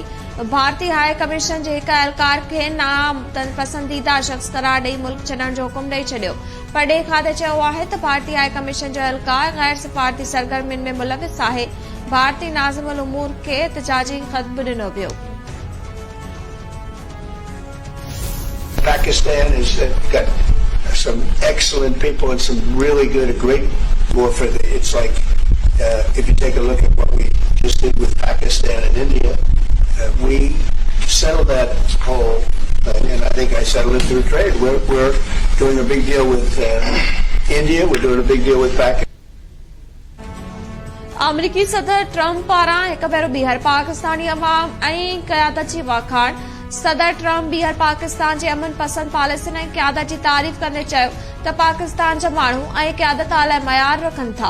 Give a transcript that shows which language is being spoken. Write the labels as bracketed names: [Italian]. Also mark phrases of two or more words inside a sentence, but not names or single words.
[Sindhi] भारतीय हाई कमीशन जे हिक एहलकार खे नापसंदीदा शख़्स करार ॾेई मुल्क छॾण जो हुकुम ॾेई छॾियो। परॾेही खाते चयो आहे त भारतीय हाई कमीशन जो एहलकार गैर सिफ़ारती सरगर्मियुनि में मुलविस आहे। भारतीय नाज़िम उल उमूर खे एहतजाजी ख़त बि ॾिनो वियो। [English] Pakistan has got some excellent people and some really good, a great war for the, it's like, if you take a look at what we just did with Pakistan and India, we settled that whole, and I think I settled it through trade. We're doing a big deal with India, we're doing a big deal with Pakistan. [Sindhi] अमरीकी सदर ट्रंप पारां हिक भेरो ॿीहर पाकिस्तानी अवाम ऐं क़यादत जी वाखाण। सदर ट्रंप ॿीहर पाकिस्तान जे अमन पसंद पॉलिसियुनि ऐं क़यादत जी तारीफ़ कंदे चयो त पाकिस्तान जा माण्हू ऐं क़यादत आला मयार रखनि था।